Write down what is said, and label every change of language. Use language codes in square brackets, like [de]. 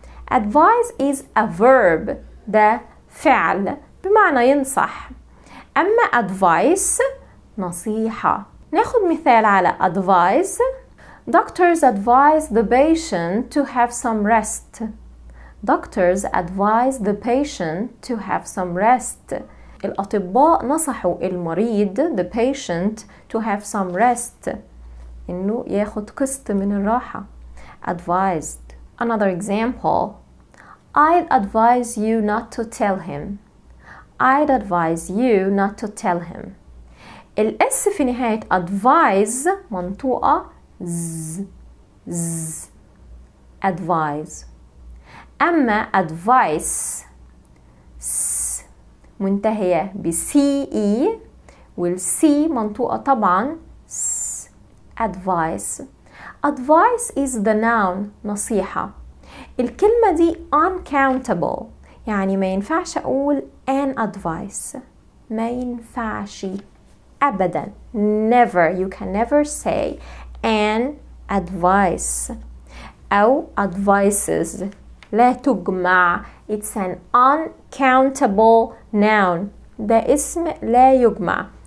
[en] advice is a verb، [ar] ده فعل بمعنى ينصح. أما advice نصيحة. ناخد مثال على advise. [en] Doctors advise the patient to have some rest. Doctors advise the patient to have some rest. [ar] الأطباء نصحوا المريض [en] the patient to have some rest، [ar] إنه ياخد قسط من الراحة. [en] advised. Another example, I'd advise you not to tell him. I'd advise you not to tell him. [ar] الاس في نهاية advise منطوقة z. [en] advise. [ar] أما advice منتهية بCE، والC منطوقة طبعا s. [en] advice is the noun نصيحة. [ar] الكلمة دي uncountable، يعني ما ينفعش أقول [en] an advice، [ar] ما ينفعش أبدا. [en] never، you can never say an advice أو advices، [ar] لا تجمع. [en] it's an uncountable noun، [ar] ده اسم لا يجمع.